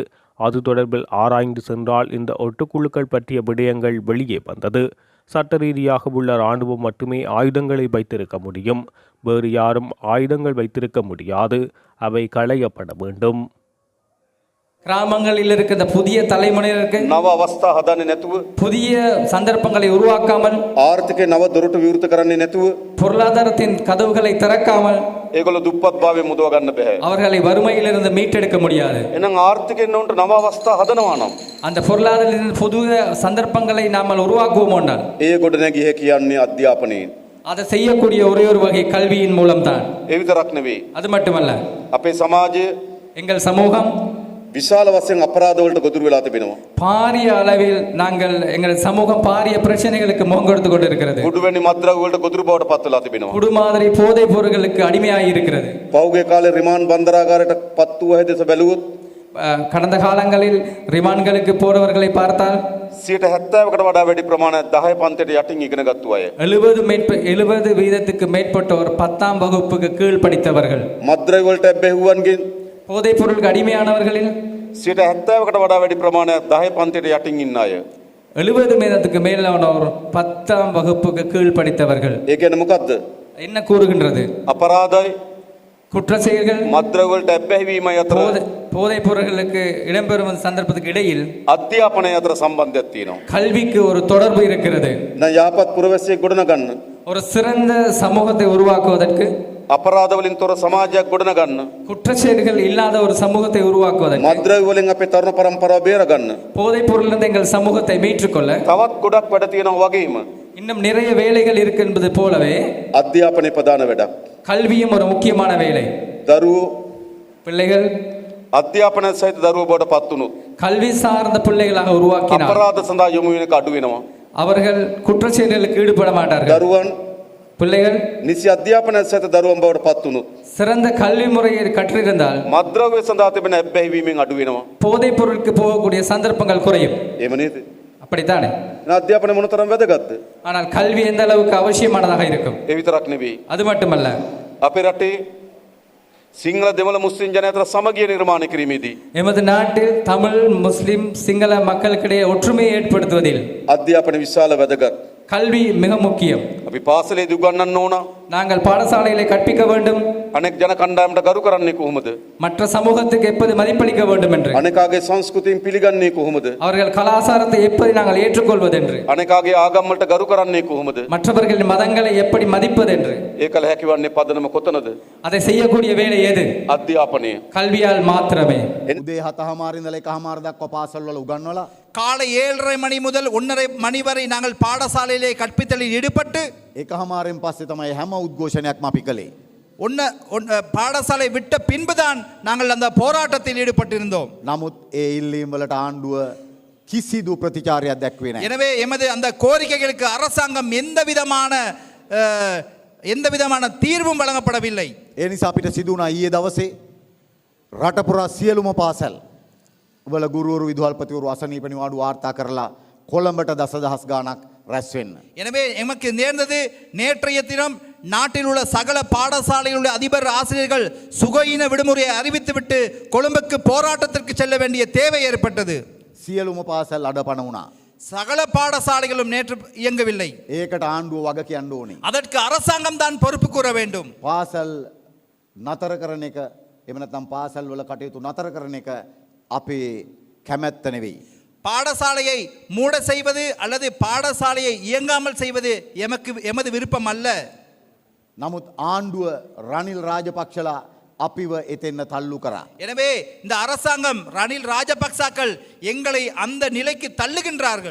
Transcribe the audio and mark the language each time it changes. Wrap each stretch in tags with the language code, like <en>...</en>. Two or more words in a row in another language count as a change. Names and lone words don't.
<ta>அது தொடர்பில் ஆராய்ந்து சென்றால் இந்த ஒட்டுக்குழுக்கள் பற்றிய விடயங்கள் வெளியே வந்தது. சட்ட ரீதியாக உள்ள இராணுவம் மட்டுமே ஆயுதங்களை வைத்திருக்க முடியும். வேறு யாரும் ஆயுதங்கள் வைத்திருக்க முடியாது. அவை களையப்பட வேண்டும். கிராமங்களில் இருக்கிற புதிய தலைமுறையினருக்கு</ta> <si>නව අවස්ථා හදන්නේ නැතුව</si> <ta>புதிய சந்தர்ப்பங்களை உருவாக்காமல்</ta> <si>ආර්ථිකේ නව දොරටු විවෘත කරන්නේ නැතුව</si> <ta>பொருளாதாரத்தின் கதவுகளை திறக்காமல்</ta> <si>ඒගොල්ලෝ දුප්පත් භාවයේ මුදව ගන්න බෑ.</si> <ta>அவர்களை வறுமையிலிருந்து மீட்டெடுக்க முடியாது.</ta> <si>එහෙනම් ආර්ථිකයෙන් උන්ට නව අවස්ථා හදනවා නම්</si> <ta>அந்த பொருளாதாரத்தின் புதிய சந்தர்ப்பங்களை நாம் உருவாக்குவோம் என்றால்</ta> <si>ඒ ගොඩනැගිය කියන්නේ අධ්‍යාපනයෙන්.</si> <ta>அதை செய்யக்கூடிய ஒரே ஒரு வகை கல்வியின் மூலம்தான்.</ta> <si>ඒ විතරක් නෙවෙයි.</si> <ta>அது மட்டுமல்ல,</ta> <si>අපේ සමාජය</si> <ta>எங்கள் சமூகம்</ta> <si>විශාල වශයෙන් අපරාධ වලට ගොදුරු වෙලා තිබෙනවා.</si> <ta>பாரிய அளவில் எங்கள் சமூகம் பாரிய பிரச்சனைகளுக்கு முகம் கொடுத்து கொண்டிருக்கிறது.</ta> <si>කුඩුවැනි මත්ද්‍රව්‍ය වලට ගොදුරු බවට පත් වෙලා තිබෙනවා.</si> <ta>குடு மாதிரி போதைப் பொருட்களுக்கு அடிமையாகி இருக்கிறது.</ta> <si>පෞගේ කාලේ රිමාන්ඩ් බන්දරාගාරයට පත් වූ හැදෙස බැලුවොත්</si> <ta>கடந்த காலங்களில் ரிமான்களுக்கு போறவர்களை பார்த்தால்</ta> <si>70%කට වඩා වැඩි ප්‍රමාණයක් 10 පන්තියට යටින් ඉගෙන ගත්තු අය.</si> <ta>70% மேற்பட்டோர் 10ஆம் வகுப்புக்கு கீழ் படித்தவர்கள்.</ta> <si>මත්ද්‍රව්‍ය වලට ඇබ්බැහුවන්ගෙන්</si> <ta>போதைப் பொருளுக்கு அடிமையானவர்களில்</ta> <si>70%කට වඩා වැඩි ප්‍රමාණයක් 10 පන්තියට යටින් ඉන්න අය.</si> <ta>70% மேலானோர் 10ஆம் வகுப்புக்கு கீழ் படித்தவர்கள்.</ta> <si>ඒ කියන්නේ මොකද්ද?</si> <ta>என்ன கூறுகின்றது?</ta> <si>අපරාධයි</si> <ta>குற்ற செயல்கள்</ta> <si>මත්ද්‍රව්‍ය වලට ඇබ්බැහිවීමයි අතර</si> <ta>போதைப் பொருட்களுக்கு இடம்பெறும் சந்தர்ப்பத்துக்கு இடையில்</ta> <si>අධ්‍යාපනය අතර සම්බන්ධයක් තියෙනවා.</si> <ta>கல்விக்கு ஒரு தொடர்பு இருக்கிறது.</ta> <si>දැන් යාපත් පුරවැසියෙක් ගොඩනගන්න,</si> <ta>ஒரு சிறந்த சமூகத்தை உருவாக்குவதற்கு,</ta> <si>අපරාධ වලින් තොර සමාජයක් ගොඩනගන්න,</si> <ta>குற்ற செயல்கள் இல்லாத ஒரு சமூகத்தை உருவாக்குவதற்கு,</ta> <si>මත්ද්‍රව්‍ය වලින් අපේ තරුණ පරම්පරාව බේරගන්න</si> <ta>போதைப் பொருளிலிருந்து எங்கள் சமூகத்தை மீட்டுக்கொள்ள</ta> <si>තවත් ගොඩක් වැඩ තියෙනවා වගේම</si> <ta>இன்னும் நிறைய வேலைகள் இருக்கு என்பது போலவே</ta> <si>අධ්‍යාපනයේ ප්‍රධාන වැඩක්.</si> <ta>கல்வியும் ஒரு முக்கியமான வேலை.</ta> <si>දරුවෝ</si> <ta>பிள்ளைகள்</ta> <si>අධ්‍යාපනය සහිත දරුවෝ බවට පත් වුණොත්</si> <ta>கல்வி சார்ந்த பிள்ளைகளாக உருவாக்கினார்</ta> <si>අපරාධ සඳහා යොමු වෙන එක අඩු වෙනවා.</si> <ta>அவர்கள் குற்ற செயல்களுக்கு ஈடுபட மாட்டார்கள்.</ta> <si>දරුවන්</si> <ta>பிள்ளைகள்</ta> <si>නිසි අධ්‍යාපනය සහිත දරුවන් බවට පත් වුණොත්</si> <ta>சிறந்த கல்வி முறையை கற்றிருந்தால்</ta> <si>මත්ද්‍රව්‍ය සඳහා තිබෙන ඇබ්බැහිවීමෙන් අඩු වෙනවා.</si> <ta>போதைப் பொருளுக்கு போகக்கூடிய சந்தர்ப்பங்கள் குறையும்.</ta> <si>එහෙම නේද?</si> <ta>அப்படித்தானே?</ta> <si>එහෙනම් අධ්‍යාපනය මොනතරම් වැදගත්ද?</si> <ta>ஆனால் கல்வி எந்த அளவுக்கு அவசியமானதாக இருக்கும்?</ta> <si>ඒ විතරක් නෙවෙයි.</si> <ta>அது மட்டுமல்ல,</ta> <si>අපේ රටේ සිංහල දෙමළ මුස්ලිම් ජනතාව අතර සමගිය නිර්මාණය කිරීමේදී</si> <ta>எமது நாட்டில் தமிழ், முஸ்லிம், சிங்கள மக்களுக்கிடையே ஒற்றுமையை ஏற்படுத்துவதில்</ta> <si>අධ්‍යාපනය විශාල වැදගත්.</si> <ta>கல்வி மிக முக்கியம்.</ta> <si>අපි පාසලේදී උගන්වන්න ඕන.</si> <ta>நாங்கள் பாடசாலைகளை கற்பிக்க வேண்டும்.</ta> <si>අනෙක් ජන කණ්ඩායමට ගරු කරන්නේ කොහොමද?</si> <ta>மற்ற சமூகத்துக்கு எப்படி மதிப்பளிக்க வேண்டும் என்று,</ta> <si>අනෙකාගේ සංස්කෘතියෙන් පිළිගන්නේ කොහොමද?</si> <ta>அவர்கள் கலாச்சாரத்தை எப்படி நாங்கள் ஏற்றுக்கொள்வது என்று,</ta> <si>අනෙකාගේ ආගම් වලට ගරු කරන්නේ කොහොමද?</si> <ta>மற்றவர்களின் மதங்களை எப்படி மதிப்பது என்று,</ta> <si>ඒ කල හැකිවන්නේ පදනම කොතනද?</si> <ta>அதை செய்யக்கூடிய வேலை எது?</ta> <si>අධ්‍යාපනය.</si> <ta>கல்வியால் மாத்திரமே.</ta> <si>උදේ 7:00 ඉඳලා 1:00 දක්වා පාසල්වල උගන්වලා</si> <ta>காலை 7:30 மணி முதல் 1:30 மணி வரை நாங்கள் பாடசாலையிலே கற்பித்தலில் ஈடுபட்டு</ta> <si>1:00 පස්සේ තමයි හැම උද්ඝෝෂණයක්ම අපි කළේ.</si> <ta>பாடசாலை விட்ட பின்புதான் நாங்கள் அந்த போராட்டத்தில் ஈடுபட்டிருந்தோம்.</ta> <si>නමුත් ඒ ඉල්ලීම් වලට ආණ්ඩුව කිසිදු ප්‍රතිචාරයක් දැක්වේ නැහැ.</si> <ta>எனவே எமது அந்த கோரிக்கைகளுக்கு அரசாங்கம் எந்த விதமான தீர்வும் வழங்கப்படவில்லை.</ta> <si>ඒ නිසා අපිට සිදු වුණා ඊයේ දවසේ රට පුරා සියලුම පාසල් වල ගුරුවරු විදුහල්පතිවරු අසනීප නිවාඩු වාර්තා කරලා කොළඹට දසදහස් ගාණක් රැස් වෙන්න.</si> <ta>எனவே எமக்கு நேர்ந்தது நேற்றைய தினம் நாட்டில் உள்ள சகல பாடசாலையில் உள்ள அதிபர் ஆசிரியர்கள் சுகயின விடுமுறையை அறிவித்துவிட்டு கொழும்புக்கு போராட்டத்திற்கு செல்ல வேண்டிய தேவை ஏற்பட்டது.</ta> <si>සියලුම පාසල් අඩපණ වුණා.</si> <ta>சகல பாடசாலைகளும் நேற்று இயங்கவில்லை.</ta> <si>ඒකට ආණ්ඩුව වග කියන්න ඕනේ.</si> <ta>அதற்கு அரசாங்கம் தான் பொறுப்பு கூற வேண்டும்.</ta> <si>පාසල් නතර කරන එක එහෙම නැත්නම් පාසල් වල කටයුතු නතර කරන එක අපේ කැමැත්ත නෙවෙයි.</si> <ta>பாடசாலையை மூட செய்வது அல்லது பாடசாலையை இயங்காமல் செய்வது எமது விருப்பம் அல்ல.</ta> <si>නමුත් ආණ්ඩුව රනිල් රාජපක්ෂලා අපිව එතෙන්න තල්ලු කරා.</si> <ta>எனவே இந்த அரசாங்கம் ரணில் ராஜபக்சாக்கள் எங்களை அந்த நிலைக்கு தள்ளுகின்றார்கள்.</ta>